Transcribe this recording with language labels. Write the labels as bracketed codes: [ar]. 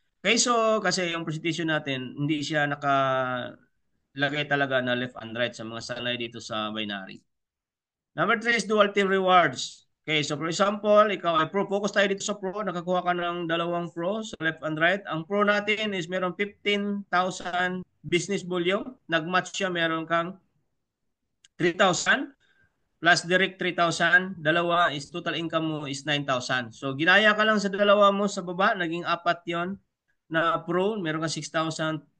[tl] Okay, so kasi yung presentation natin, hindi siya nakalagay talaga na left and right sa mga sanay dito sa binary. [en] Number 3 is dual team rewards. [tl] Okay, so for example, ikaw ay pro, focus tayo dito sa pro, nakakuha ka ng dalawang pro sa left and right. Ang pro natin is meron 15,000 business volume. Nag-match siya, meron kang 3,000 plus direct 3,000. Dalawa is total income mo is 9,000. So ginaya ka lang sa dalawa mo sa baba, naging apat yon na pro, meron kang 6,000.